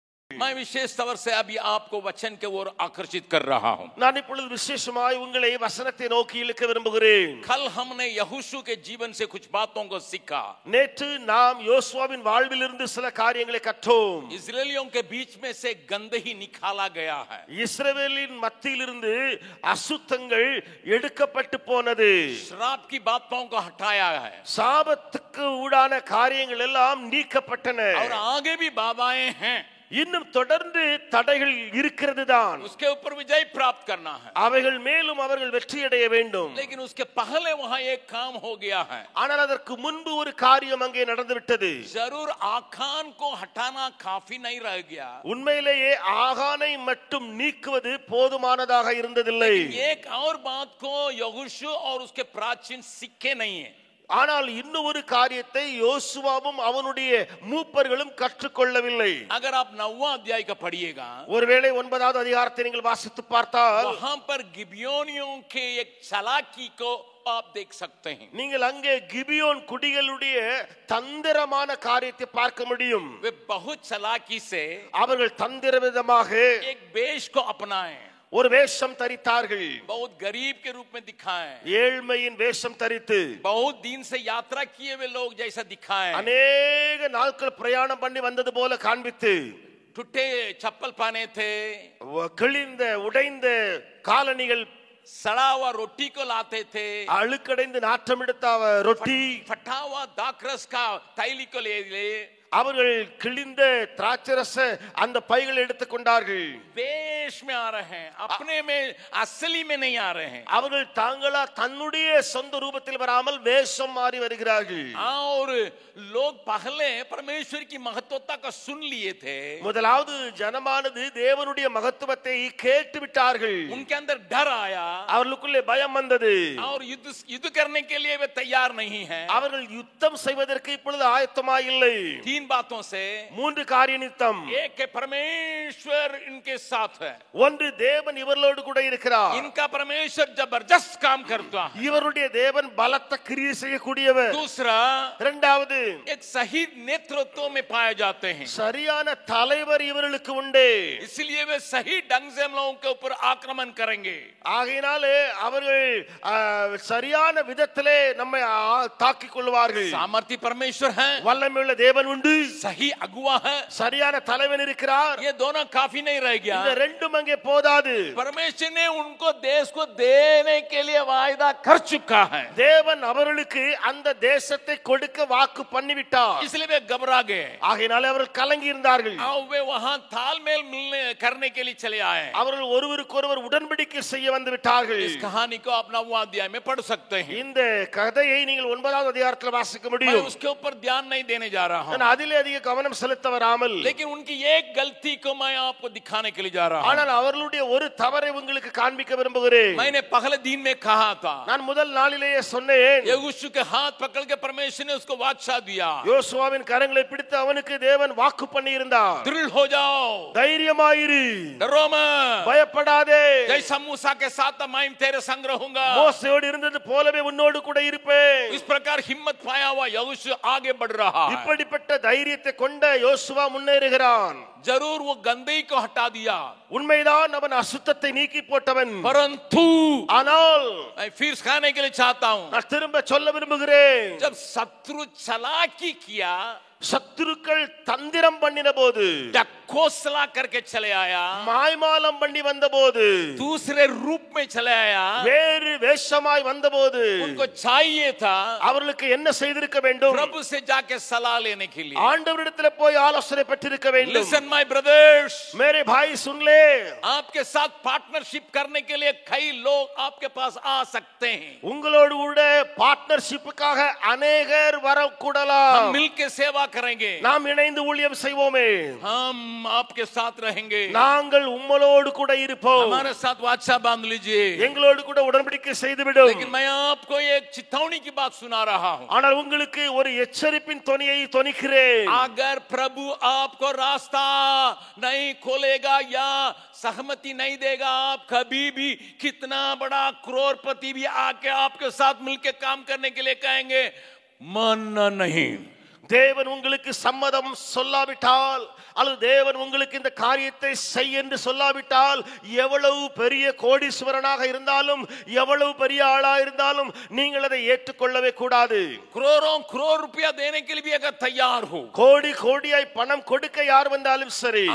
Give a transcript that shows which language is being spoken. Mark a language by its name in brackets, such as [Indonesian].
[Hindi] मैं विशेष तौर से अभी आपको वचन के ओर आकर्षित कर रहा हूं. [Tamil] நான் இப்பொழுது விசேஷமாய் உங்களை வசனத்தை நோக்கி இழுக்க விரும்புகிறேன். [Hindi] कल हमने यहोशू के जीवन से कुछ बातों को सीखा. [Tamil] நேற்று நாம் யோசுவாவின் வாழ்விலிருந்து சில காரியங்களை கற்றோம். [Hindi] इस्राएलियों के बीच में से गंदगी निकाला गया है. [Tamil] இஸ்ரவேலின் மத்தியிலிருந்து அசுத்தங்கள் எடுக்கப்பட்டு போனது. [Hindi] श्राप की बातों को हटाया है. [Tamil] சாபத்துக்கு ஊடான காரியங்கள் எல்லாம் நீக்கப்பட்டன. [Hindi] और आगे भी बाधाएं हैं. [Tamil] இன்னும் தொடர்ந்து தடைகள் இருக்கிறது தான். [Hindi] उसके ऊपर विजय प्राप्त करना है. [Tamil] அவைகள் மேலும் அவர்கள் வெற்றி அடைய வேண்டும். [Hindi] लेकिन उसके पहले वहां एक काम हो गया है. [Tamil] ஆனால் அதற்கு முன்பு ஒரு காரியம் அங்கே நடந்து விட்டது. [Hindi] जरूर आखान को हटाना काफी नहीं रह गया. [Tamil] உண்மையிலேயே ஆகானை மட்டும் நீக்குவது போதுமானதாக இருந்ததில்லை. [Hindi] एक और बात को यहोशू और उसके प्राचीन सीखे नहीं है. [Tamil] ஆனால் இன்னும் ஒரு காரியத்தை யோசுவாவும் அவனுடைய மூப்பர்களும் கற்றுக்கொள்ளவில்லை. [Hindi] अगर आप 9वां अध्याय का पढ़िएगा, [Tamil] ஒருவேளை 9வது அதிகாரத்தை நீங்கள் வாசித்து பார்த்தால் [Hindi] वहां पर गिबियोनियों के एक चालाकी को आप देख सकते हैं. [Tamil] நீங்கள் அங்கே கிபியோன் குடிகளுடைய தந்திரமான காரியத்தை பார்க்க முடியும். [Hindi] वे बहुत चालाकी से [Tamil] அவர்கள் தந்திரவிதமாக [Hindi] एक वेश को अपनाए. [Tamil] ஒரு வேஷம் தரித்தார்கள். [Hindi] बहुत गरीब के रूप में दिखाए. [Tamil] ஏழ்மையின் வேஷம் தரித்து [Hindi] बहुत दिन से यात्रा किए हुए लोग जैसा दिखाए. [Tamil] அநேக நாட்கள் பிரயாணம் பண்ணி வந்தது போல காண்பித்து [Hindi] टूटे चप्पल पहने थे. [Tamil] கிழிந்த உடைந்த காலணிகள், [Hindi] सड़ा हुआ रोटी को लाते थे. [Tamil] அழுக்கடைந்து நாற்றம் எடுத்த ரொட்டி, [Hindi] फटा हुआ दाखरस का तैली को ले [Tamil] அவர்கள் கிழிந்த திராட்சரச அந்த பைகளை எடுத்துக் கொண்டார்கள். [Hindi] वेश में आ रहे हैं, अपने में असली में नहीं आ रहे हैं. [Tamil] அவர்கள் தாங்களா தன்னுடைய சொந்த ரூபத்தில் வராமல் வேஷம் மாறி வருகிறார்கள். [Hindi] और लोग पहले परमेश्वर की महत्वता का सुन लिए थे. [Tamil] முதலாவது ஜனமானது தேவனுடைய மகத்துவத்தை கேட்டு விட்டார்கள். [Hindi] उनके अंदर डर आया. [Tamil] அவர்களுக்குள்ளே பயம் வந்தது. [Hindi] और युद्ध करने के लिए वे तैयार नहीं हैं. [Tamil] அவர்கள் யுத்தம் செய்வதற்கு இப்பொழுது ஆயத்தமாய் இல்லை. [Hindi] तीन बातों से, [Tamil] மூன்று காரிய நிமித்தம். [Hindi] एक है परमेश्वर इनके साथ है. [Tamil] ஒன்று தேவன் இவர்களோடு கூட இருக்கிறார். [Hindi] इनका परमेश्वर जबरदस्त काम करता है. [Tamil] இவருடைய தேவன் பலத்த கிரியை செய்யக்கூடியவர். [Hindi] दूसरा, [Tamil] இரண்டாவது [Hindi] एक सही नेतृत्व में पाए जाते हैं. [Tamil] சரியான தலைவர் இவர்களுக்கு உண்டு. [Hindi] इसलिए वे सही ढंग से हम लोगों के ऊपर आक्रमण करेंगे. [Tamil] ஆகையினாலே அவர்கள் சரியான விதத்திலே நம்மை தாக்கிக் கொள்வார்கள். [Hindi] सामर्थ्य परमेश्वर है. [Tamil] வல்லமையுள்ள தேவன் உண்டு. [Hindi] सही अगुवा है. [Tamil] சரியான தலைவன் இருக்கிறார். [Hindi] ये दोनों काफी नहीं रह गया. [Tamil] இந்த ரெண்டும் அங்கே போதாது. [Hindi] परमेश्वर ने उनको देश को देने के लिए वायदा कर चुका है. [Tamil] தேவன் அவர்களுக்கு அந்த தேசத்தை கொடுக்க வாக்கு பண்ணிவிட்டார். [Hindi] इसलिए वे घबरा गए. [Tamil] ஆகையினாலே அவர்கள் கலங்கி இருந்தார்கள். [Hindi] वे वहां तालमेल मिलने करने के लिए चले आए. [Tamil] அவர்கள் ஒருவருக்கொருவர் உடன்படிக்கை செய்ய வந்து விட்டார்கள். [Hindi] इस कहानी को आप 9वां अध्याय में पढ़ सकते हैं. [Tamil] இந்த கதையை நீங்கள் 9வது அதிகாரத்தில் வாசிக்க [Hindi] मैं [Tamil] முடியும். [Hindi] उसके ऊपर ध्यान नहीं देने जा रहा हूं. [Tamil] நான் அதிலே அதிக கவனம் செலுத்த வராமல், [Hindi] लेकिन उनकी एक गलती को मैं आपको दिखाने के लिए जा रहा हूं. [Tamil] ஆனால் அவர்களுடைய ஒரு தவறை உங்களுக்கு காண்பிக்க விரும்புகிறேன். [Hindi] मैंने पहले दिन में कहा था, [Tamil] நான் முதல் நாளிலேயே சொன்னேன், [Hindi] यहोशू के हाथ पकड़ के परमेश्वर ने उसको वाचा दिया. [Tamil] யோசுவாவின் கரங்களை பிடித்து அவனுக்கு தேவன் வாக்கு பண்ணி இருந்தார். [Hindi] दृढ़ हो जाओ, [Tamil] தைரியமாயிரு, [Hindi] डरो मत, [Tamil] பயப்படாதே, [Hindi] जैसा मूसा के साथ मैं तेरे संग रहूंगा, [Tamil] மோசேயோடு இருந்தது போலவே உன்னோடு கூட இருப்பேன். [Hindi] इस प्रकार हिम्मत पाया हुआ यहोशू आगे बढ़ रहा है. [Tamil] இப்படிப்பட்ட தைரியத்தை கொண்ட யோசுவா முன்னேறுகிறான். [Hindi] जरूर वो गंदगी को हटा दिया, [Tamil] உண்மைதான் அவன் அசுத்தத்தை நீக்கி போட்டவன். [Hindi] परंतु [Tamil] ஆனால் [Hindi] मैं फिर सिखाने के लिए चाहता हूं, [Tamil] நான் திரும்ப சொல்ல விரும்புகிறேன், [Hindi] जब शत्रु चालाकी किया, [Tamil] சத்துருக்கள் தந்திரம் பண்ணின போது, [Hindi] डकोसला करके चले आया, [Tamil] மாய்மாலம் பண்ணி வந்த போது, [Hindi] दूसरे रूप में चले आया, [Tamil] வேறு வேஷமாய் வந்த போது, [Hindi] उनको चाहिए था [Tamil] அவர்களுக்கு என்ன செய்திருக்க வேண்டும்? [Hindi] प्रभु से जाके सलाह लेने के लिए. [Tamil] ஆண்டவரிடத்தில் போய் ஆலோசனை பெற்றிருக்க வேண்டும். [English] Listen my brothers, [Hindi] मेरे भाई सुन ले, आपके साथ पार्टनरशिप करने के लिए कई लोग आपके पास आ सकते हैं. [Tamil] உங்களோடு கூட பார்ட்னர்ஷிப்புக்காக अनेகர் வரக்கூடலாம். [Hindi] हम मिलकर सेवा करेंगे, [Tamil] நாம் இணைந்து ஊழியம் செய்வோமே, [Hindi] हम आपके साथ रहेंगे, [Tamil] நாங்கள் உம்மளோடு கூட இருப்போம், [Hindi] हमारे साथ वाचा बांध लीजिए. [Tamil] எங்களோடு கூட உடன்படிக்கை செய்துவிடும். [Hindi] लेकिन मैं आपको एक चेतावनी की बात सुना रहा हूं. [Tamil] ஆனால் உங்களுக்கு ஒரு எச்சரிப்பின் தொனியை தொனிக்கிறேன். [Hindi] अगर प्रभु आपको रास्ता नहीं खोलेगा या सहमति नहीं देगा, आप कभी भी कितना बड़ा करोड़पति भी आके आपके साथ मिलकर काम करने के लिए कहेंगे मानना नहीं. [Tamil] தேவன் உங்களுக்கு சம்மதம் சொல்லாவிட்டால் அல்லது தேவன் உங்களுக்கு இந்த காரியத்தை செய் என்று சொல்லாவிட்டால் எவ்வளவு பெரிய கோடீஸ்வரனாக இருந்தாலும் எவ்வளவு பெரிய ஆளா இருந்தாலும் நீங்கள் அதை ஏற்றுக்கொள்ளவே கூடாது. [Hindi] करोड़ों करोड़ रुपया देने के लिए भी अगर तैयार हो, [Tamil] கோடி கோடியாய் பணம் கொடுக்க யார் வந்தாலும் சரி,